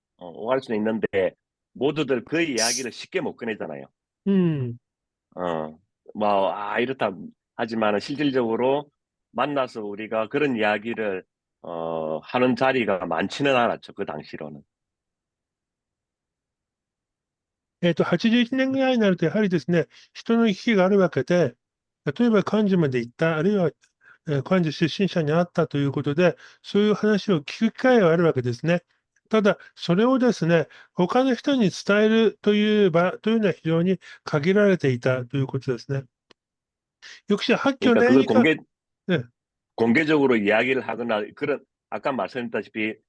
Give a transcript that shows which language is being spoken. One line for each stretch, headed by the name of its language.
Korean: 오갈 수는 있는데 모두들 그 이야기를 쉽게 못 꺼내잖아요. 음. 뭐, 이렇다 하지만은 실질적으로 만나서 우리가 그런 이야기를 하는 자리가 많지는 않았죠. 그 당시로는.
Japanese: 81年ぐらいになると、やはりですね、人の行き来があるわけで、例えば幹事まで行った、あるいは、幹事出身者に会ったということで、そういう話を聞く機会があるわけですね。ただ、それをですね、他の人に伝えるという場というのは非常に限られていたということですね。
Korean: 역시 학교 그러니까 그걸 내니까, 네, 공개적으로 이야기를 하거나 아까 말씀드렸다시피